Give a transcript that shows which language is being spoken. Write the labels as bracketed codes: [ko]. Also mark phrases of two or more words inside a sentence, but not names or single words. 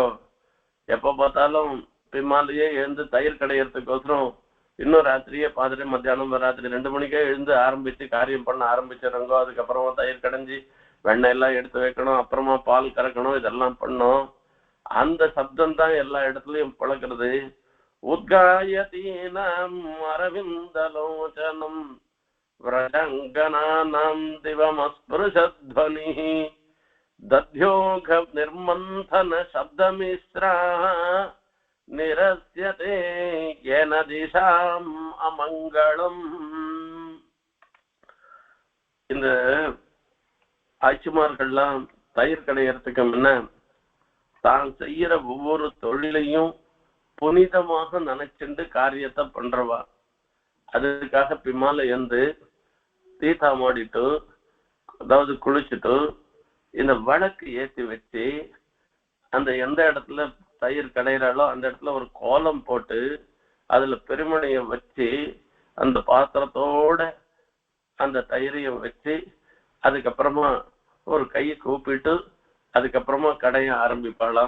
[ta] எப்ப பார்த்தாலும் பின்னாலேயே எழுந்து தயிர் கடையறதுக்கோசரம் இன்னும் ராத்திரியே பார்த்துட்டு மத்தியானம் ராத்திரி 2 மணிக்கே எழுந்து ஆரம்பிச்சு காரியம் பண்ண ஆரம்பிச்சிடுறங்கோ. அதுக்கப்புறமா தயிர் கடைஞ்சி வெண்ணெய் எல்லாம் எடுத்து வைக்கணும், அப்புறமா பால் கறக்கணும், இதெல்லாம் பண்ணோம். அந்த சப்தம் தான் எல்லா இடத்துலயும் பழக்கிறது. [sa] उद्गायतीनाम् अरविन्दलोचनम् व्रजङ्गनानां दिवमस्पृशध्वनिः दध्योघ निर्मन्थन शब्दमिश्राः निरस्यते येन दिशाम् अमङ्गलम्. [ta] இந்த ஆட்சிமார்கள்லாம் தயிர் கடையறதுக்கு முன்ன தான் செய்யற ஒவ்வொரு தொழிலையும் புனிதமாக நினைச்சுண்டு காரியத்தை பண்றவா. அதுக்காக பின்னால இருந்து தீர்த்தா மாடிட்டு, அதாவது குளிச்சுட்டு இந்த வழக்கு ஏற்றி வச்சு அந்த எந்த இடத்துல தயிர் கடையிறாலோ அந்த இடத்துல ஒரு கோலம் போட்டு அதுல பெருமணியை வச்சு அந்த பாத்திரத்தோட அந்த தயிரையும் வச்சு அதுக்கப்புறமா ஒரு கையை கூப்பிட்டு அதுக்கப்புறமா கடைய ஆரம்பிப்பாளாம்.